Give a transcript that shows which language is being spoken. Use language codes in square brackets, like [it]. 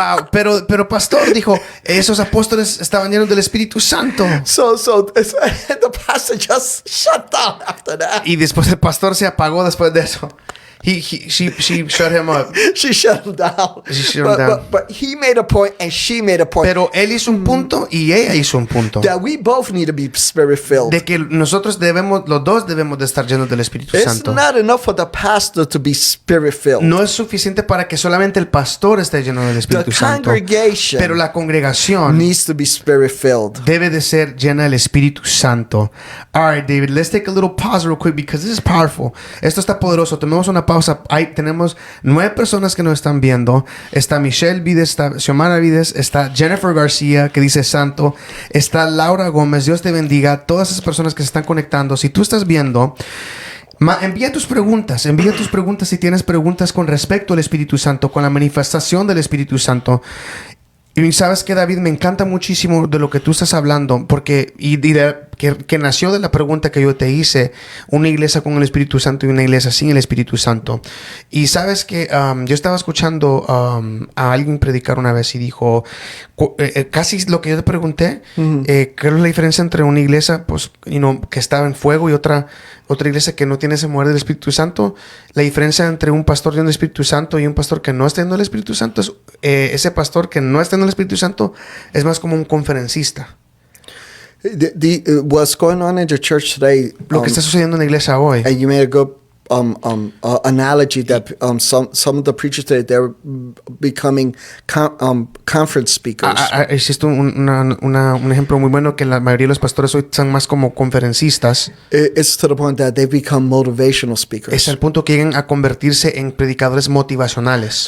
[es] pero pastor, dijo, esos apóstoles estaban llenos del Espíritu Santo. [en] So the pastor just shut down after that. [es] Y después el pastor se apagó después de eso. [en] She shut him up. She shut him down. She shut him down. But he made a point and she made a point [es] Pero él hizo un punto y ella hizo un punto. [en] that we both need to be spirit-filled. [es] De que nosotros los dos debemos de estar llenos del Espíritu [en] It's [es] Santo. [en] not enough for the pastor to be spirit-filled. [es] No es suficiente para que solamente el pastor esté lleno del [en] The [es] Espíritu Santo. [en] congregation [es] Pero la congregación [en] needs to be spirit-filled. [es] debe de ser llena del Espíritu Santo. [en] All right, David, let's take a little pause real quick because this is powerful. [es] Esto está poderoso. Tomemos una pausa. Tenemos 9 personas que nos están viendo. Está Michelle Vides, está Xiomara Vides, está Jennifer García que dice santo, está Laura Gómez. Dios te bendiga a todas esas personas que se están conectando. Si tú estás viendo, envía tus preguntas si tienes preguntas con respecto al Espíritu Santo, con la manifestación del Espíritu Santo. Y sabes que, David, me encanta muchísimo de lo que tú estás hablando, porque que nació de la pregunta que yo te hice, una iglesia con el Espíritu Santo y una iglesia sin el Espíritu Santo. Y sabes que yo estaba escuchando a alguien predicar una vez y dijo, casi lo que yo te pregunté, ¿qué es la diferencia entre una iglesia pues, que estaba en fuego y otra iglesia que no tiene ese mover del Espíritu Santo? La diferencia entre un pastor lleno del Espíritu Santo y un pastor que no está lleno del Espíritu Santo es ese pastor que no está en el Espíritu Santo es más como un conferencista. [en] What's going on in your church today? [es] Lo que está sucediendo en la iglesia hoy, [en] And you made a good analogy that some of the preachers today, they're becoming conference speakers. [es] Existe un ejemplo muy bueno que la mayoría de los pastores hoy son más como conferencistas. [en] It's to the point that they become motivational speakers. [es] Es al punto que llegan a convertirse en predicadores motivacionales.